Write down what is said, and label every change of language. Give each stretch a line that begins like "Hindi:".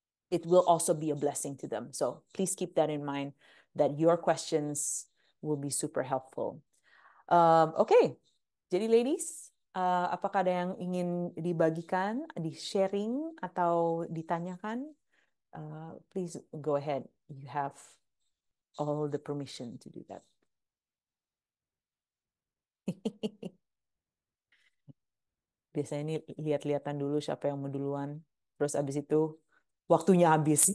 English: It will also be a blessing to them. So please keep that in mind, that your questions will be super helpful. Okay,
Indonesian: jadi
English: ladies,
Indonesian: Apakah ada yang ingin dibagikan, di-sharing, atau ditanyakan?
English: Please go ahead. You have all the permission to do that.
Indonesian: Biasanya ini lihat-lihatan dulu siapa yang mau duluan. Terus abis itu waktunya habis.